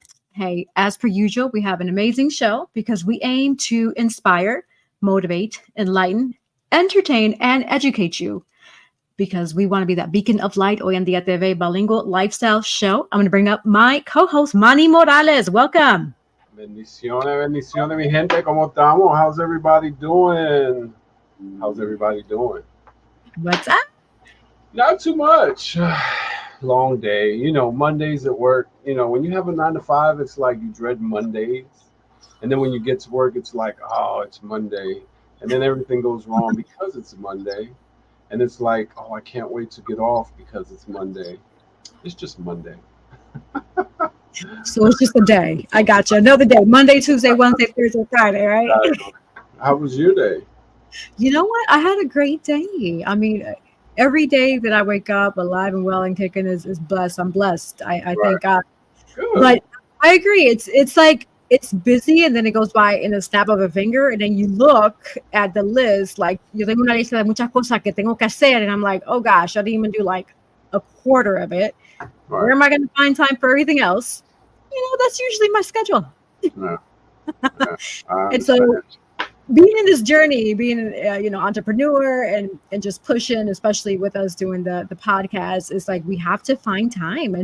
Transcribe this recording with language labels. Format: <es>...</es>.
<en>Hey, as per usual, we have an amazing show because we aim to inspire, motivate, enlighten, entertain, and educate you because we want to be that beacon of light. Hoy en Día TV bilingual lifestyle show. I'm going to bring up my co-host, Manny Morales. Welcome.</en> <es>Bendiciones, bendiciones, mi gente. ¿Cómo estamos?</es> <en>How's everybody doing? How's everybody doing? What's up? Not too much. Long day. Mondays at work. When you have a 9 to 5, it's like you dread Mondays. And then when you get to work, it's like, oh, it's Monday. And then everything goes wrong because it's Monday. And it's like, oh, I can't wait to get off because it's Monday. It's just Monday. So it's just a day. I got you. Another day. Monday, Tuesday, Wednesday, Thursday, Friday, right? How was your day? You know what? I had a great day. I mean, every day that I wake up alive and well and kicking is blessed. I'm blessed. I thank God. Good. But I agree. It's like it's busy and then it goes by in a snap of a finger. And then you look at the list, like</en> <es>yo tengo una lista de muchas cosas que tengo que hacer.</es> <en>And I'm like, oh gosh, I didn't even do like a quarter of it. Right. Where am I going to find time for everything else? That's usually my schedule. Yeah. And so being in this journey, being entrepreneur and just pushing, especially with us doing the podcast, is like we have to find time.</en>